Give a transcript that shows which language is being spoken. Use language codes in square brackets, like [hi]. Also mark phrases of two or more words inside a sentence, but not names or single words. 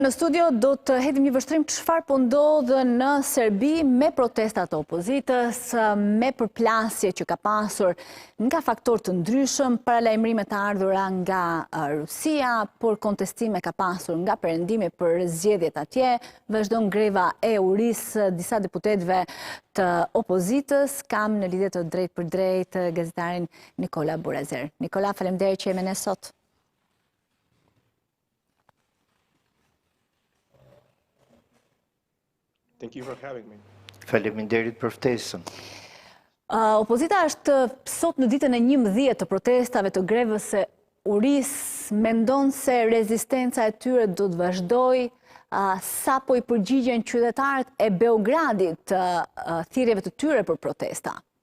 [sq] Në studio do të hedhim një vështrim çfarë po ndodh në Serbi me protestat e opozitës, me përplasje që ka pasur nga faktorë të ndryshëm, paralajmërime të ardhura nga Rusia, por kontestime ka pasur nga perëndimi për zgjedhjet atje, vazhdon greva e urisë disa deputetëve të opozitës. Kam në lidhje të drejtë për drejtë gazetarin Nikola Burazer. Nikola, faleminderit që jemi ne sot. [en] Thank you for having me. [sq] Faleminderit për ftesën. Opozita është sot në ditën e 11 të protestave të grevës së urisë, mendon se rezistenca e tyre do të vazhdoj, sapo i përgjigjen qytetarët e Beogradit thirrjeve të tyre për protesta.